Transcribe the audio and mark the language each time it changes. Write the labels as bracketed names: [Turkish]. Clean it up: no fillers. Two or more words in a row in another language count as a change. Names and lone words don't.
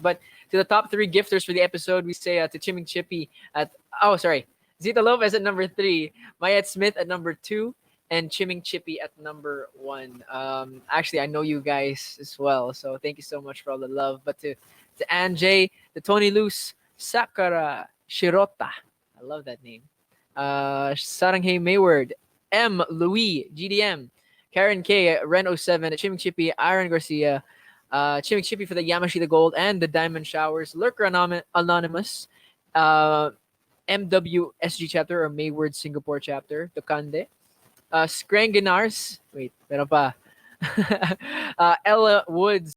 [English] But to the top three gifters for the episode, we say to Chiming Chippy at, oh, sorry, Zita Lopez at number three, Mayet Smith at number two, and Chiming Chippy at number one. Actually, I know you guys as well, so thank you so much for all the love. But to Anjay, the Tony Luce, Sakura Shirota, I love that name. Saranghay Mayward, M. Louis, GDM, Karen K, Ren07, Chiming Chippy, Aaron Garcia, Chiming Chippy for the Yamashita Gold and the Diamond Showers, Lurker Anonymous, uh, MWSG chapter or Mayward Singapore chapter, Tokande, Scrangenars, wait, [Filipino] meron pa, [English] Ella Woods,